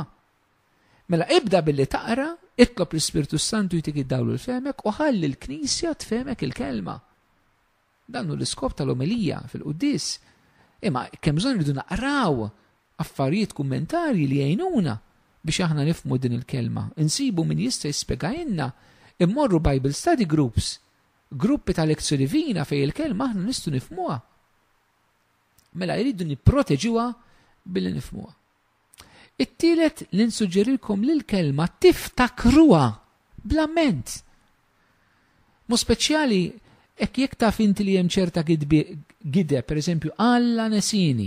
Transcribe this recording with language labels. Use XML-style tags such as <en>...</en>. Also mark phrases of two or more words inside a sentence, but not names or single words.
<mt>Mela ibda billi taqra, itlob l-Ispirtu Santu jtik id-dawlu l-femek u ħalli l-Knisja tfemek il-kelma. Dan hu l-iskop tal-omilija fil-qudies. Imma kemm bżonn irridu naqraw affarijiet kummentarji li jgħinuna biex aħna nifmu din il-kelma. Insibu min jista' jispjegajna, immorru</mt> <en>Bible study groups,</en> <mt>gruppi ta' lezzjoni divina fej il-kelma aħna nistgħu nifmuha. Mela jridu nipproteġuha billi nifmuha. It-tielet li nsuġġerilkom li l-kelma tiftakruha bl-amment. Mu speċjali jekk taf inti li hemm ċerta gideb, pereżempju Alla nesini.</mt>